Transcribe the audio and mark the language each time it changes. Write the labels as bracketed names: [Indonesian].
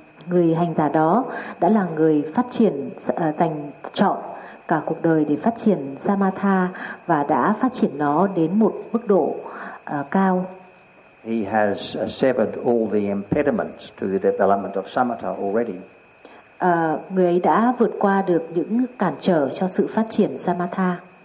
[Vietnamese] Người hành giả đó đã là người phát triển dành chọn cả cuộc đời để phát triển samatha và đã phát triển nó đến một mức độ cao. [English] He has severed all the impediments to the development of samatha already. [Vietnamese] Người ấy đã vượt qua được những cản trở cho sự phát triển samatha.